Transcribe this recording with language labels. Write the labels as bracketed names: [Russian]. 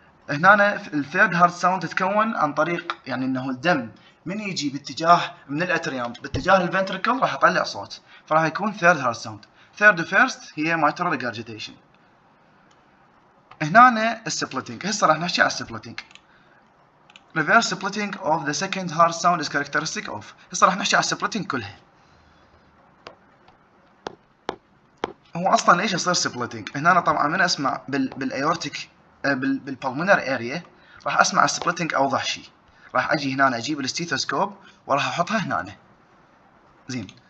[Arabic] هنا الثيرد هارد ساوند تتكون عن طريق يعني انه الدم من يجي باتجاه من الاتريوم باتجاه الفنتركل راح يطلع صوت، فراح يكون ثيرد هارد ساوند. ثيرد وفيرست هي مايترال ريجرجيتيشن. هنا السبلتنج. هسه راح نحكي على السبلتنج. [English] reverse splitting of the second hard sound is characteristic of. [Arabic] هسه راح نحكي على السبلتنج كلها. هو اصلا ليش يصير سبلتنج؟ هنا طبعا من اسمع بالايورتيك بالبلمونر اريا راح اسمع السبلتنج اوضح شيء. راح اجي هنا اجيب الستيثوسكوب وراح احطها هنا. زين.